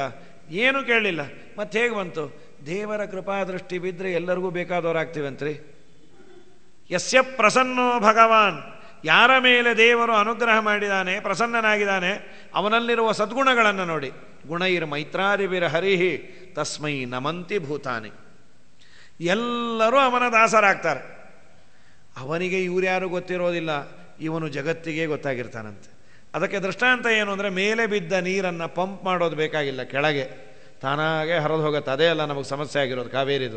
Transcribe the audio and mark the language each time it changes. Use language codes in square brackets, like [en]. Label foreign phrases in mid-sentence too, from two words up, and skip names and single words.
[kn] ಏನೂ ಕೇಳಲಿಲ್ಲ. ಮತ್ತೆ ಹೇಗೆ ಬಂತು? ದೇವರ ಕೃಪಾದೃಷ್ಟಿ ಬಿದ್ದರೆ ಎಲ್ಲರಿಗೂ ಬೇಕಾದವರಾಗ್ತೀವಂತ್ರಿ. [sa] ಯಸ್ಯ ಪ್ರಸನ್ನೋ ಭಗವಾನ್, [kn] ಯಾರ ಮೇಲೆ ದೇವರು ಅನುಗ್ರಹ ಮಾಡಿದ್ದಾನೆ, ಪ್ರಸನ್ನನಾಗಿದ್ದಾನೆ, ಅವನಲ್ಲಿರುವ ಸದ್ಗುಣಗಳನ್ನು ನೋಡಿ. [sa] ಗುಣೈರ್ ಮೈತ್ರಾದಿಭಿರ ಹರಿಹಿ ತಸ್ಮೈ ನಮಂತಿ ಭೂತಾನಿ. [kn] ಎಲ್ಲರೂ ಅವನ ದಾಸರಾಗ್ತಾರೆ. ಅವನಿಗೆ ಇವ್ರ್ಯಾರು ಗೊತ್ತಿರೋದಿಲ್ಲ, ಇವನು ಜಗತ್ತಿಗೆ ಗೊತ್ತಾಗಿರ್ತಾನಂತೆ. ಅದಕ್ಕೆ ದೃಷ್ಟಾಂತ ಏನು ಅಂದರೆ, ಮೇಲೆ ಬಿದ್ದ ನೀರನ್ನು ಪಂಪ್ ಮಾಡೋದು ಬೇಕಾಗಿಲ್ಲ, ಕೆಳಗೆ ತಾನಾಗೆ ಹರಿದು ಹೋಗುತ್ತೆ. ಅದೇ ಅಲ್ಲ ನಮಗೆ ಸಮಸ್ಯೆ ಆಗಿರೋದು ಕಾವೇರಿದು.